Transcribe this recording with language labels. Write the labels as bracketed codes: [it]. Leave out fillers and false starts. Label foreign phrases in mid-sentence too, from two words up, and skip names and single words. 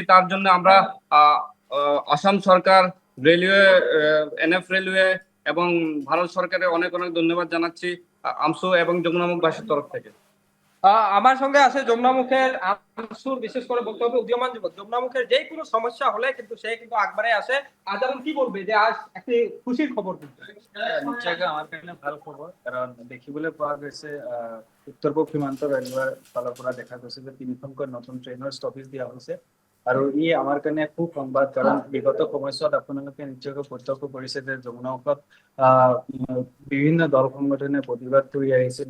[bn] তার জন্য আমরা আসাম সরকার, রেলওয়ে, [en] NF railway [bn] এবং ভারত সরকারের অনেক অনেক ধন্যবাদ জানাচ্ছি আমসু এবং যমুনামুখবাসীর তরফ থেকে। আমার সঙ্গে আছে যমুনামুখের আনসুর, বিশেষ করে বলতে হবে উদীয়মান যুবক। যমুনামুখের যে কোনো সমস্যা হলে কিন্তু সে কিন্তু আগবারে আসে। আজারুল কি বলবে যে আজ একটি খুশির খবর কিন্তু? [as] নিশ্চয়কৈ আমাৰ কাৰণে ভাল খবৰ, কাৰণ দেখিবলৈ পোৱা গৈছে উত্তৰ পূব সীমান্ত ৰেলৱেৰ ফালৰ পৰা দেখা গৈছে যে 3খনকৈ নতুন ট্ৰেইনৰ ষ্টপেজ দিয়া হৈছে আৰু ই আমাৰ কাৰণে খুব সংবাদ, কাৰণ বিগত সময়ছোৱাত আপোনালোকে নিশ্চয়কৈ প্ৰত্যক্ষ কৰিছে যে যমুনামুখত বিভিন্ন দল সংগঠনে প্ৰতিবাদ কৰি আহিছিল।